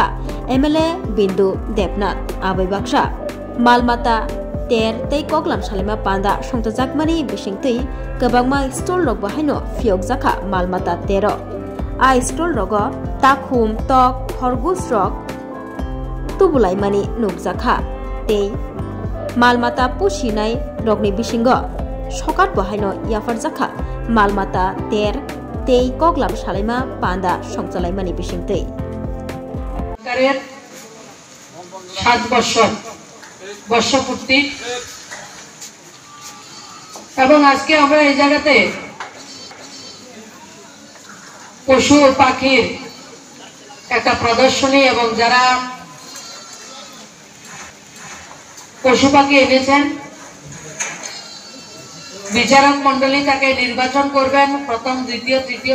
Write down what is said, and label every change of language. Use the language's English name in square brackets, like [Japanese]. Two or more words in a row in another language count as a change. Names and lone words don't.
[Kok Borok] MLA Bindu Debnath Abai Baksha Malmata Ter Tei Koklam Shalima Panda Shongtajakmani Bishingtui Kabangma Stol Rok Bahaino Fiokjaka Malmata Tero Ai Stol Rogo Takhum Tok Horgus Rok Tubulaimani Nukjakha Tei Malmata Pushinai Rokni Bishingo Shokat Bahaino Yafarjaka Malmata Ter Tei Koklam Shalaima Panda Shongchalaimani Bishingtei [Bangla] Karer 7 বছর বর্ষপূর্তি এবং আজকে আমরা এই জায়গাতে পশু পাখির একটা প্রদর্শনী এবং যারা পশু পাখি এনেছেন বিচারক মণ্ডলী তাকে নির্বাচন করবেন প্রথম দ্বিতীয় তৃতীয়